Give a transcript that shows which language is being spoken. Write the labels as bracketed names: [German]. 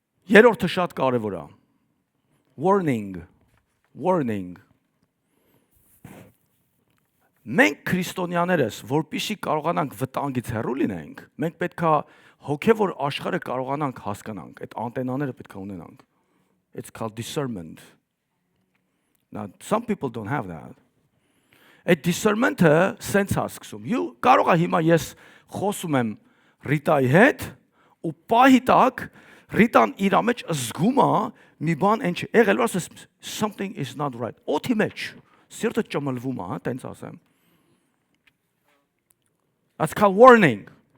[Armenian] Երրորդը շատ կարևոր է։ Warning. Մենք քրիստոնյաներս, որպեսզի կարողանանք վտանգից հեռու լինենք, մենք պետք է հոգևոր աշխարհը կարողանանք հասկանանք, այդ անտենաները պետք է ունենանք։ [English] It's called discernment. Now, some people don't have that. [Armenian] Այդ discernment-ը sense հասկում։ Կարող է հիմա ես խոսում եմ Ռիտայի հետ ու պահի տակ Ռիտան իր մեջ զգում է մի բան ինչ եղել որ [English] something is not right. [Armenian] Օդի մեջ սիրտը ճմլվում է, տենց ասեմ։ [English] That's called warning.